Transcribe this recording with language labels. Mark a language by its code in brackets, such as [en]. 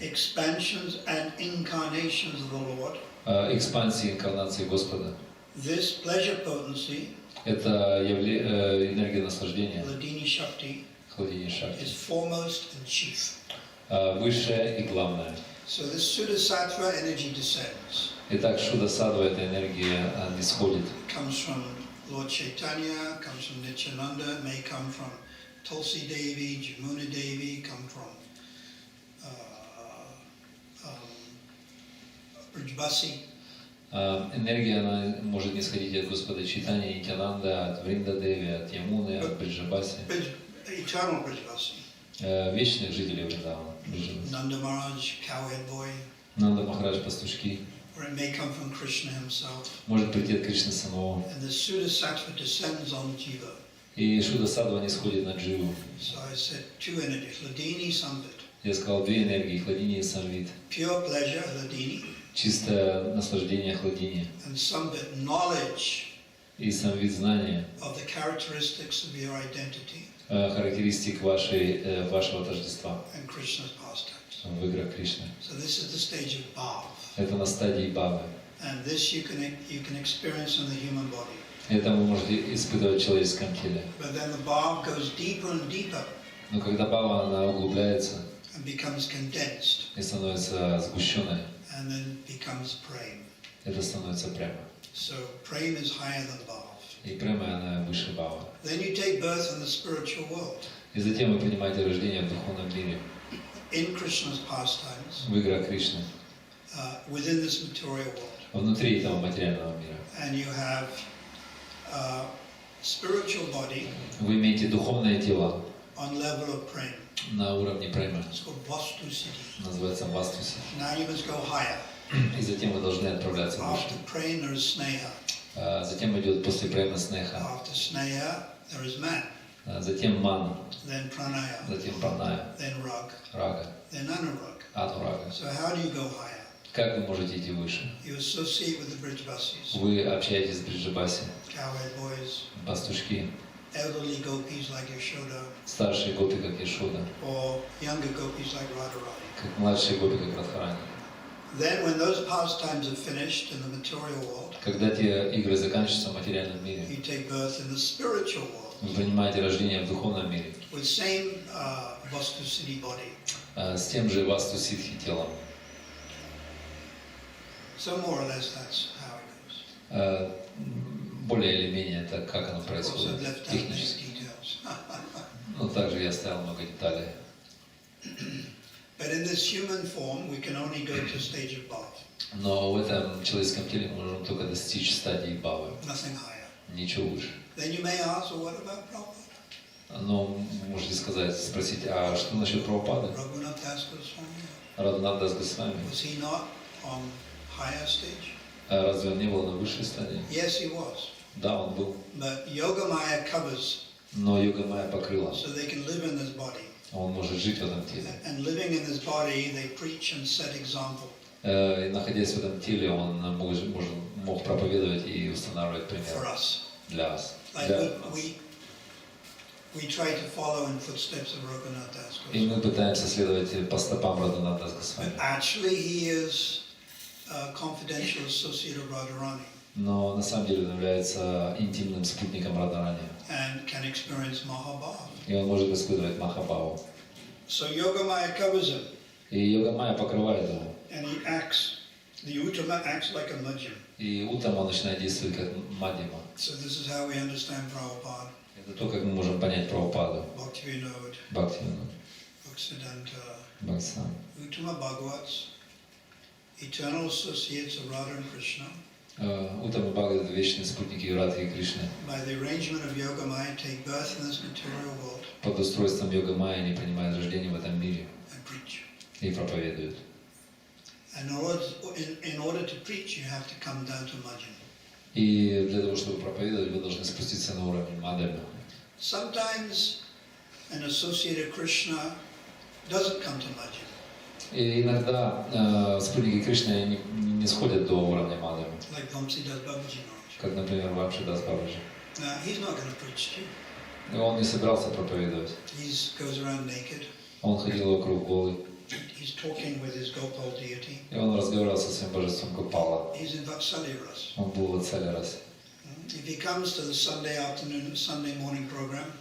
[en] expansions and incarnations of the Lord, [ru] экспансии, инкарнации Господа, [en] this pleasure potency, [ru] это энергия наслаждения, [en] Hladini Shakti, [ru] хладини Шакти, [en] is foremost and chief. [ru] высшая и главная. [en] So this Sudasattva energy descends. [ru] Итак, Шуда Садва, эта энергия нисходит. [en] Comes from Lord Chaitanya, comes from Nityananda, may come from Tulsi Devi, Jamuna Devi, come from Brijbasi. [ru] Энергия она может нисходить от Господа Чайтаньи, Нитянанда, от Вринда Деви, от Ямуны, от Бриджабаси, [en] Eternal Brijbasi. [ru] вечных жителей Вриндавана. [en] Nanda Maharaj, cowhead boy. [ru] Нанда Махарадж пастушки. [en] or it may come from Krishna himself. [ru] Может прийти от Кришны самого. [en] And the Sudasattva descends on Jiva. [ru] И Шуда Садва не сходит на Дживу. [en] So I said two energies, Hladini, Samvit. [ru] Я сказал две энергии, Хладини и Самвит. [en] Pure pleasure, Hladini, [ru] Чистое наслаждение Хладини. [en] and Samvit, knowledge [ru] И Самвит знание, [en] of the characteristics of your identity [ru] характеристик вашего тождества [en] and Krishna's pastimes. [ru] в играх Кришны. [en] So this is the stage of Bhav. [ru] Это на стадии Бавы. [en] And this you can experience in the human body. [ru] Это вы можете испытывать в человеческом теле. [en] But then the Bhav goes deeper and deeper [ru] Но когда Бава, она углубляется [en] and becomes condensed [ru] и становится сгущенной, [en] and then becomes prema. [ru] это становится према. [en] So prema is higher than Bhav. [ru] И према, она выше Бавы. [en] Then you take birth in the spiritual world. [ru] И затем вы принимаете рождение в духовном мире, [en] In Krishna's pastimes, [ru] в играх Кришны, [en] within this material world. [ru] внутри этого материального мира. [en] And you have spiritual body [ru] Вы имеете духовное тело [en] on level of prema. [ru] на уровне према, [en] It's called Vastu Siddhi. [ru] называется Вастуси. [en] Now you must go higher. [ru] И затем вы должны отправляться выше. [en] After prema there is sneha. [ru] Затем идет после према снеха, [en] After sneha there is man. [ru] затем ман, [en] Then pranaya. [ru] затем праная, [en] Then rag. [ru] рага, [en] Then anurag. [ru] анурага. [en] So how do you go higher? [ru] Как вы можете идти выше? [en] You associate with the Brijvasis, [ru] Вы общаетесь с Бриджабаси, [en] cowherd boys, [ru] пастушки, [en] elderly gopis like Yashoda, [ru] старшие гопи, как Ешода, [en] or younger gopis like Radharani. [ru] как младшие гопи, как Радхарани. [en] Then when those pastimes are finished in the material world, [ru] Когда те игры заканчиваются в материальном мире, [en] you take birth in the spiritual world [ru] вы принимаете рождение в духовном мире [en] with same Vastu Siddhi body. [ru] с тем же Васту Ситхи телом. [en] So more or less that's how it goes. [ru] Более или менее это как оно [en] Of course, [ru] происходит [en] I've left out many [ru] технически. [en] details. [ru] Но также я оставил много деталей. [en] But in this human form, we can only go to stage of Bhav, [ru] Но в этом человеческом теле мы можем только достичь стадии Бавы, [en] nothing higher. [ru] ничего выше. [en] Then you may ask, well, what about Prabhupada? [ru] Но можете спросить, а что насчет Прабхупады? [en] Raghunath Das Goswami, [ru] Радханат Дас Госвами? [en] was he not on higher stage? [ru] Разве он не был на высшей стадии? [en] Yes, he was. [ru] Да, он был. [en] But Yogamaya covers [ru] Но йога майя покрыла. [en] so they can live in this body. [ru] Он может жить в этом теле. [en] And living in this body, they preach and set example. [ru] И находясь в этом теле, он мог проповедовать и устанавливать [en] For [ru] пример [en] us. [ru] для вас. [en] Like [ru] Для нас. [en] we try to follow in footsteps of Raghunath Das [ru] И мы [en] Goswami. [ru] пытаемся следовать по стопам Радханата Дас Госвами. [en] But actually he is a confidential associate of Radharani [ru] Но на самом деле он является интимным спутником Радхарани. [en] and can experience Mahabhav. [ru] И он может испытывать Махабхаву. [en] So Yogamaya covers him [ru] И йога майя покрывает его. [en] and he acts, the Uttama acts like a Madhyam. [ru] И утром он начинает действовать как Мадьяма. [en] So this is how we understand Prabhupada, [ru] Это то, как мы можем понять Прабхупаду, [en] Bhaktivinoda, [ru] Бхактивину, [en] Bhaktisiddhanta, [ru] Бхактисиданта. [en] Uttama Bhagavats, eternal associates of Radha and Krishna. [ru] Уттама Бхагават — это вечные спутники Радхи и Кришны. [en] By the arrangement of Yogamaya, take birth in this material world [ru] Под устройством йога майя они принимают рождение в этом мире [en] and preach. [ru] и проповедуют. [en] And in order to preach, you have to come down to Madhyam. [ru] И для того, чтобы проповедовать, вы должны спуститься на уровень Мадхяма. [en] Sometimes an associate of Krishna doesn't come to Madhyam. [ru] И иногда спутники Кришны не сходят до уровня Мадхяма, [en] Like Vamsi Das Babaji Maharaj. [ru] как, например, Вамши Дас Бабаджи. [en] Now, he's not going to preach to you. [ru] И он не собирался проповедовать. [en] He goes around naked. [ru] Он ходил вокруг голый. [en] He's talking with his Gopal deity. [ru] И он разговаривал со своим божеством Гопала. [en] He's in Vatsalya Ras. [ru] Он был в Vatsalya расе. [en] If he comes to the Sunday afternoon, Sunday morning program,